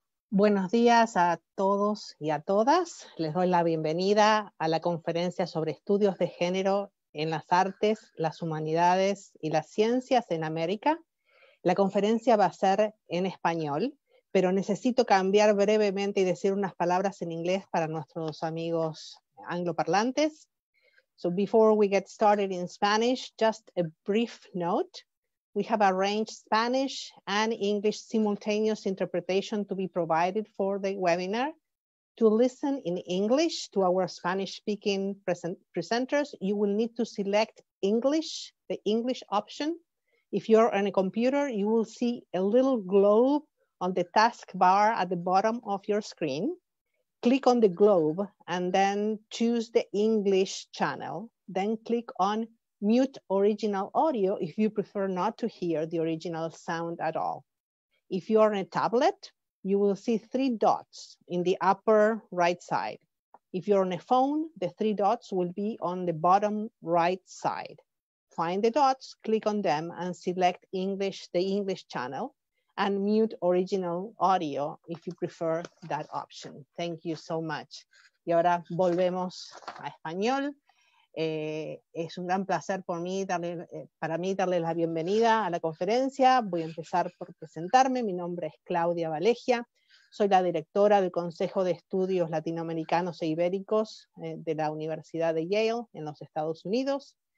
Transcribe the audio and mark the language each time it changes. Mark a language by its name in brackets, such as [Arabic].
[Spanish] Buenos días a todos y a todas. Les doy la bienvenida a la conferencia sobre estudios de género en las artes, las humanidades y las ciencias en América. La conferencia va a ser en español, pero necesito cambiar brevemente y decir unas palabras en inglés para nuestros amigos angloparlantes. [English] So before we get started in Spanish, just a brief note. We have arranged Spanish and English simultaneous interpretation to be provided for the webinar. To listen in English to our Spanish-speaking presenters, you will need to select English, the English option. If you're on a computer, you will see a little globe on the taskbar at the bottom of your screen. Click on the globe and then choose the English channel. Then click on mute original audio if you prefer not to hear the original sound at all. If you're on a tablet, you will see 3 dots in the upper right side. If you're on a phone, the 3 dots will be on the bottom right side. Find the dots, click on them, and select English, the English channel, and mute original audio if you prefer that option. Thank you so much. [Spanish] Y ahora volvemos a español. Es un gran placer para mí darle la bienvenida a la conferencia. Voy a empezar por presentarme. Mi nombre es Claudia Valegia. Soy la directora del Consejo de Estudios Latinoamericanos e Ibéricos de la Universidad de Yale en los Estados Unidos.